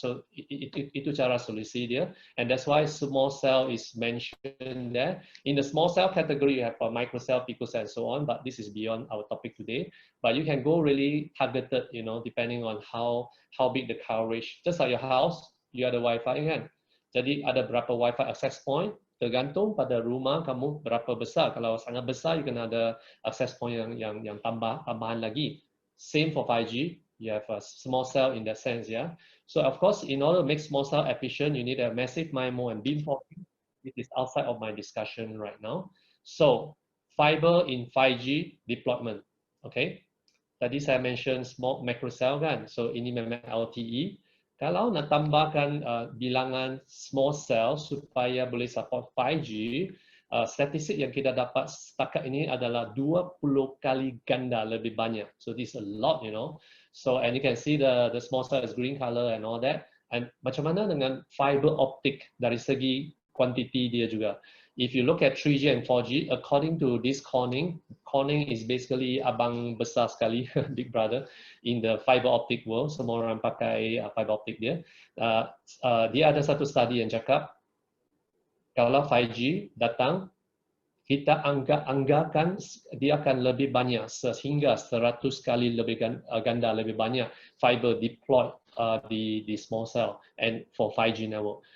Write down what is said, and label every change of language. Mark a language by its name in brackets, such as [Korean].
[English] So [Malay] itu cara solusi dia. [English] And that's why small cell is mentioned there. In the small cell category, you have a microcell, picocell, and so on. But this is beyond our topic today. But you can go really targeted, you know, depending on how big the coverage. Just like your house, you [Malay] ada Wi-Fi kan. Jadi ada berapa Wi-Fi access point. Tergantung pada rumah kamu berapa besar. Kalau sangat besar, [English] you can [Malay] ada access point yang tambahan lagi. [English] Same for 5G. You have a small cell in that sense, yeah. So of course, in order to make small cell efficient, you need a massive MIMO and beamforming. It is outside of my discussion right now. So fiber in 5G deployment, okay. [Malay] Tadi saya mention small macro cell kan. So ini memang LTE. Kalau nak tambahkan bilangan small cell supaya boleh support 5G, statistik yang kita dapat setakat ini adalah 20 kali ganda lebih banyak. [English] So this is a lot, you know. So and you can see the small cell is green color and all that. [Malay] And macam mana dengan fiber optic dari segi quantity dia juga. [English] If you look at 3G and 4G, according to this Corning is basically [Malay] abang besar sekali, [English] big brother in the fiber optic world. [Malay] Semua orang pakai fiber optic dia. Dia ada satu study yang cakap, kalau 5G datang, kita anggarkan dia akan lebih banyak sehingga 100 kali lebih ganda lebih banyak fiber deployed di small cell [English] and for 5G network.